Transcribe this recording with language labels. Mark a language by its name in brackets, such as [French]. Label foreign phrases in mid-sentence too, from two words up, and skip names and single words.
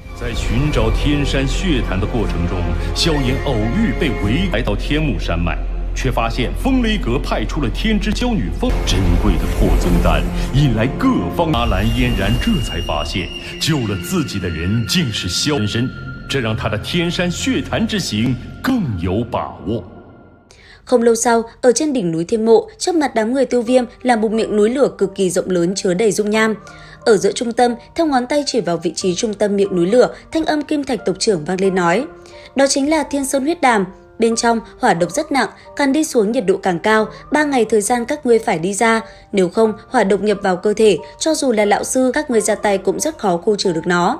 [Chinese] 在寻找天山血潭的过程中，萧炎偶遇被围来到天目山脉，却发现风雷阁派出了天之娇女风珍贵的破宗丹，引来各方。阿兰嫣然这才发现，救了自己的人竟是萧真身，这让他的天山血潭之行更有把握。 [Vietnamese] Không lâu sau, ở trên đỉnh núi Thiên Mộ, trước mặt đám người Tiêu Viêm là một miệng núi lửa cực kỳ rộng lớn chứa đầy dung nham. Ở giữa trung tâm, theo ngón tay chỉ vào vị trí trung tâm miệng núi lửa, thanh âm Kim Thạch tộc trưởng vang lên nói: "Đó chính là Thiên Sơn huyết đàm. Bên trong hỏa độc rất nặng, càng đi xuống nhiệt độ càng cao, 3 ngày thời gian các ngươi phải đi ra, nếu không hỏa độc nhập vào cơ thể, cho dù là lão sư các ngươi ra tay cũng rất khó khu trừ được nó."